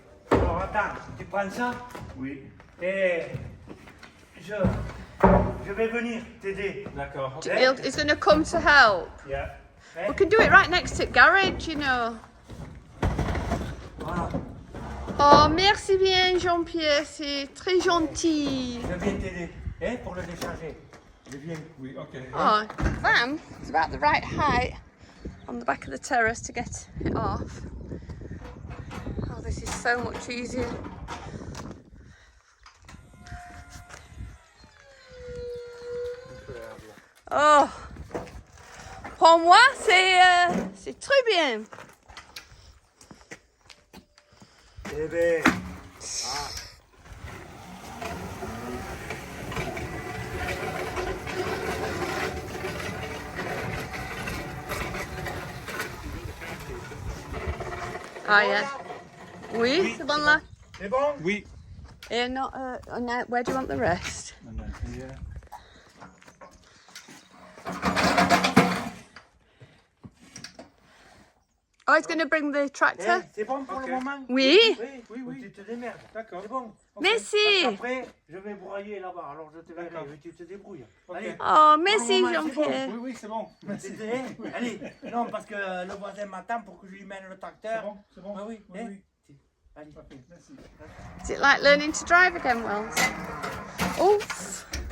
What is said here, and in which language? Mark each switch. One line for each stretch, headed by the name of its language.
French: Alors attends, tu prends ça? Oui. Et je vais venir t'aider. D'accord.
English: He's going to come to help. Yeah. We can do it right next to garage, you know.
French: Voilà. Oh, merci bien, Jean-Pierre, c'est très gentil. Je viens t'aider. Hein, pour le décharger. Je viens. Oui, ok.
English: Oh, the van is about the right height on the back of the terrace to get it off. Oh, this is so much easier.
French: Oh, pour moi, c'est très bien. Eh ben. Ah, yeah. Oui, c'est bon là. C'est bon? Oui.
English: Yeah, not, now, where do you want the rest? And then here. Oh, he's going to bring the tractor.
French: Eh, c'est bon pour le moment? Oui. Oui. Tu te démerdes. D'accord. C'est bon. Ok. Merci. Parce qu'après, je vais broyer là-bas, alors je te verrai. Tu te débrouilles. Allez. Oh, merci, Pour le moment, c'est bon. Jean-Pierre. Oui, c'est bon. Allez, non, parce que le voisin m'attend pour que je lui mène le tracteur. C'est bon. Ah oui, hein? Allez. Merci.
English: Is it like learning to drive again, Wells? Oof.